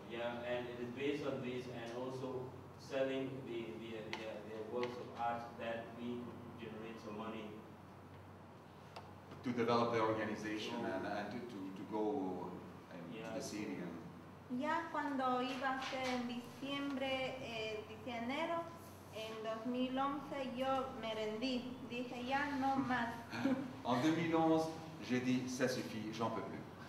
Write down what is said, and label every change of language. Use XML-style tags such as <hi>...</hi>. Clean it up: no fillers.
<en>Yeah, and it is based on this and also selling the works of art that we could generate some money. To develop the organization and to go to the city.</en> <es>Ya cuando iba a ser en diciembre, enero, en 2011 yo me rendí, dije ya no más.</es> <fr>En 2011, j'ai dit ça suffit, j'en peux plus.</fr>